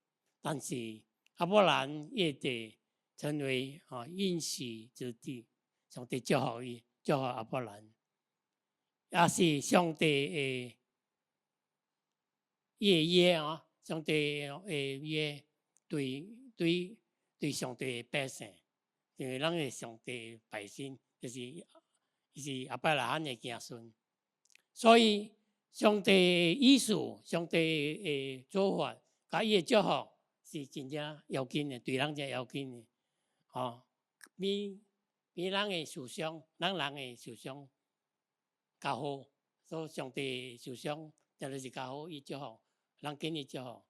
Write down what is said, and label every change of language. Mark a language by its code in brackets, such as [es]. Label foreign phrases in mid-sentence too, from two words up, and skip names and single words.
[nan] 但是亞伯蘭伊地成為應許之地，上帝祝福伊，祝福亞伯蘭，也是上帝的約啊，上帝的約對上帝的百姓，因為咱的上帝百姓就是亞伯蘭的子孫。所以上帝的意思，上帝的做法，甲伊的祝福是真正要緊的，對咱真要緊的。比咱的思想，咱人的思想較好，所以上帝的思想真係是較好，伊祝福，咱緊伊祝福。